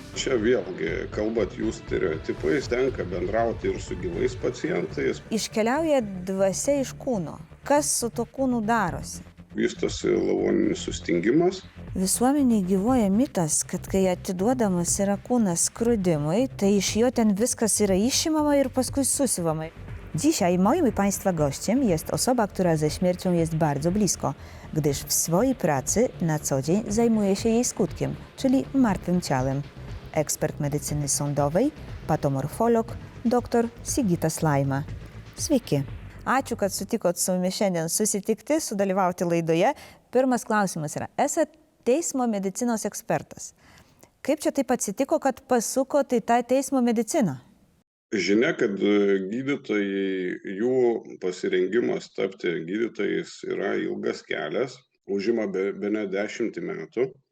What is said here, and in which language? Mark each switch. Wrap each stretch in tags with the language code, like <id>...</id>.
<lt>Čia vėlgi, kalbat jūs stereotipais, tenka bendrauti ir su gyvais pacientais. Iškeliauja dvasia iš kūno. Kas su to kūnu darosi? Vystosi lavoninis sustingimas. Visuomeniai gyvuoja mitas, kad kai atiduodamas yra kūnas skrudimui, tai iš jo ten viskas yra išimama ir paskui susiuvama.</lt> <pl>Dzisiaj moim i Państwa gościem jest osoba, która ze śmiercią jest bardzo blisko, gdyż w swojej pracy na co dzień zajmuje się jej skutkiem, czyli martwym ciałem. Ekspert medycyny sądowej, patomorfolog, dr Sigitas Laima.</pl> <lt>Sveiki. Ačiū, kad sutikot su mumis šiandien susitikti, sudalyvauti laidoje. Pirmas klausimas yra, esat teismo medicinos ekspertas. Kaip čia taip atsitiko, kad pasukot į tą teismo mediciną? Žinia, kad gydytojai, jų pasirengimas tapti gydytojais yra ilgas kelias, užima bene 10 metų</lt>